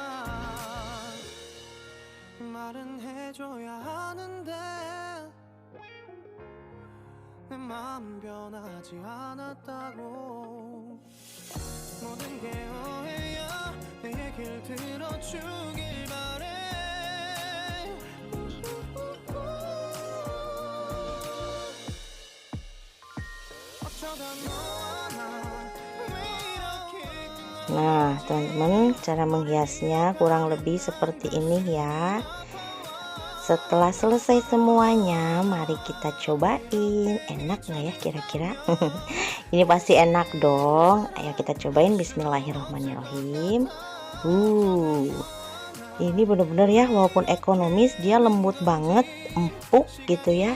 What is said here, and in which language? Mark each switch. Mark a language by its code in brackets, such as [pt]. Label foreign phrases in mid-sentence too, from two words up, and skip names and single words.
[ko] 말은 해줘야 하는데 마음 변하지 않았다고 모든 게 오해야 내 얘길 들어주길 바래 어쩌다 너와 나왜 이렇게 [id] Nah, teman-teman, cara menghiasnya kurang lebih seperti ini ya. Setelah selesai semuanya, mari kita cobain. Enak nggak ya kira-kira? Ini pasti enak dong. Ayo kita cobain. Bismillahirrahmanirrahim. Ini bener-bener ya, walaupun ekonomis, dia lembut banget, empuk gitu ya.